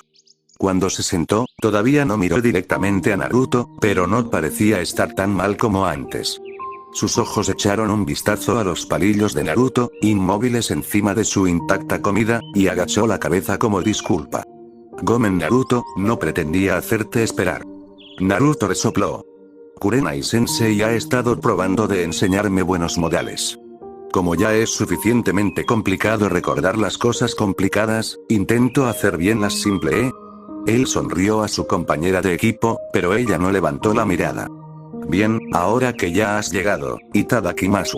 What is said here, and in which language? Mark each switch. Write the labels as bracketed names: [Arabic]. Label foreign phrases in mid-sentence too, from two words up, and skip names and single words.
[Spanish] Cuando se sentó, todavía no miró directamente a Naruto, pero no parecía estar tan mal como antes. Sus ojos echaron un vistazo a los palillos de Naruto, inmóviles encima de su intacta comida, y agachó la cabeza como disculpa. Gomen Naruto, no pretendía hacerte esperar. Naruto resopló. Kurenai-sensei ha estado probando de enseñarme buenos modales. Como ya es suficientemente complicado recordar las cosas complicadas, intento hacer bien las simples, ¿eh? Él sonrió a su compañera de equipo, pero ella no levantó la mirada. Bien, ahora que ya has llegado, Itadakimasu.